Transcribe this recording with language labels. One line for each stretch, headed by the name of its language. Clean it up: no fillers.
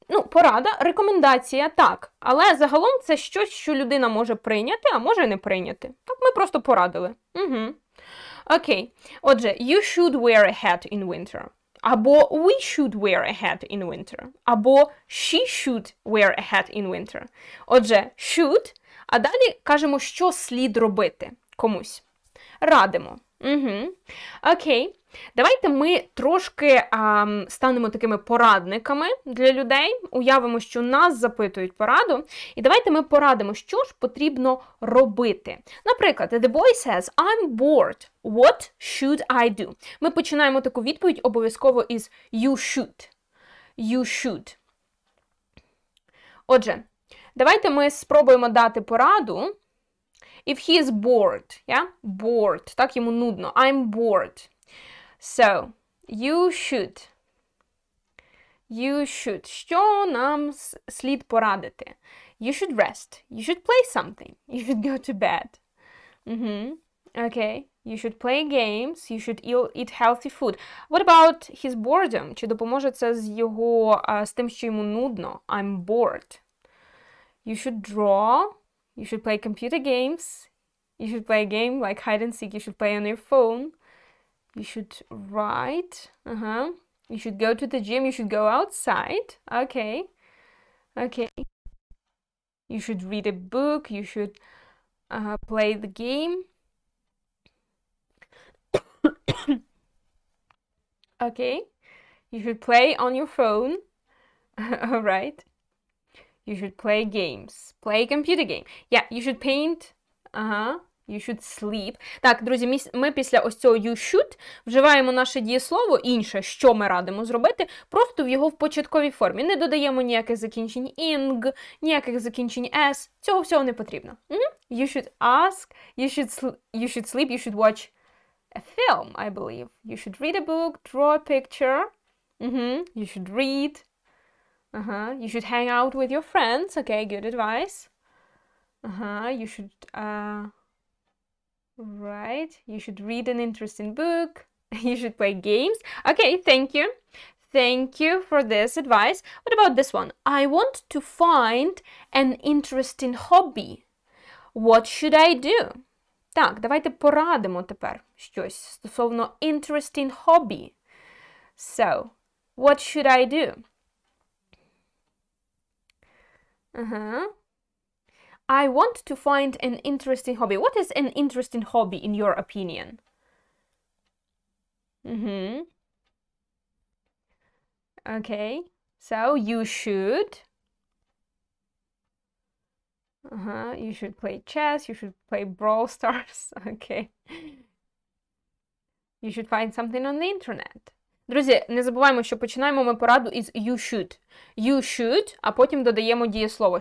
Ukrainian: Порада, рекомендація, так. Але загалом це щось, що людина може прийняти, а може не прийняти. Так, ми просто порадили. Окей. Отже,
English: you should wear a hat in winter.
Ukrainian: Або
English: we should wear a hat in winter.
Ukrainian: Або
English: she should wear a hat in winter.
Ukrainian: Отже, should, а далі кажемо, що слід робити комусь. Радимо. Окей. Давайте ми трошки станемо такими порадниками для людей, уявимо, що нас запитують пораду, і давайте ми порадимо, що ж потрібно робити. Наприклад,
English: the boy says, I'm bored. What should I do?
Ukrainian: Ми починаємо таку відповідь обов'язково із
English: you should. You should.
Ukrainian: Отже, давайте ми спробуємо дати пораду.
English: If he is bored, yeah?
Ukrainian: Bored, так, йому нудно.
English: I'm bored. So, you should.
Ukrainian: Що нам слід порадити?
English: You should rest. You should play something. You should go to bed. Okay. You should play games. You should eat healthy food. What about his boredom?
Ukrainian: Чи допоможе це з тим, що йому нудно?
English: I'm bored. You should draw. You should play computer games. You should play a game like hide and seek. You should play on your phone. You should write. You should go to the gym. You should go outside. Okay. You should read a book. You should play the game. Okay. You should play on your phone. All right. You should play games. Play a computer game. Yeah, you should paint. You should sleep.
Ukrainian: Так, друзі, ми після ось цього
English: you should
Ukrainian: вживаємо наше дієслово, інше, що ми радимо зробити, просто в його в початковій формі. Не додаємо ніяких закінчень ing, ніяких закінчень s. Цього всього не потрібно.
English: You should ask, you should sleep, you should watch a film, I believe. You should read a book, draw a picture. You should read. You should hang out with your friends. Okay, good advice. You should... Right, you should read an interesting book. You should play games. Okay, thank you. Thank you for this advice. What about this one? I want to find an interesting hobby. What should I do?
Ukrainian: Так, давайте порадимо тепер щось стосовно
English: interesting hobby. So, what should I do? I want to find an interesting hobby. What is an interesting hobby in your opinion? Okay, so you should play chess, you should play Brawl Stars. Okay. You should find something on the internet.
Ukrainian: Друзі, не забуваємо, що починаємо ми пораду із
English: you should. You should,
Ukrainian: а потім додаємо дієслово.